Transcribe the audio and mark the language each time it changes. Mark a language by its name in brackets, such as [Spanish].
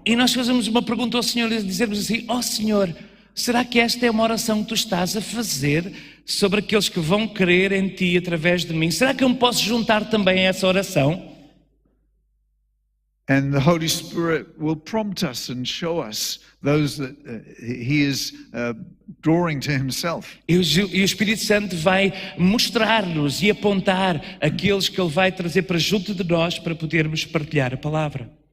[Portuguese] E nós fazemos uma pergunta ao Senhor e dizemos assim: ó Senhor, será que esta é uma oração que tu estás a fazer sobre aqueles que vão crer em ti através de mim? Será que eu me posso juntar também a essa oração? [English] And the Holy Spirit will prompt us and show us those that he is drawing to himself. [Portuguese] E o Espírito Santo vai mostrar-nos e apontar aqueles que ele vai trazer para junto de nós para podermos partilhar a palavra.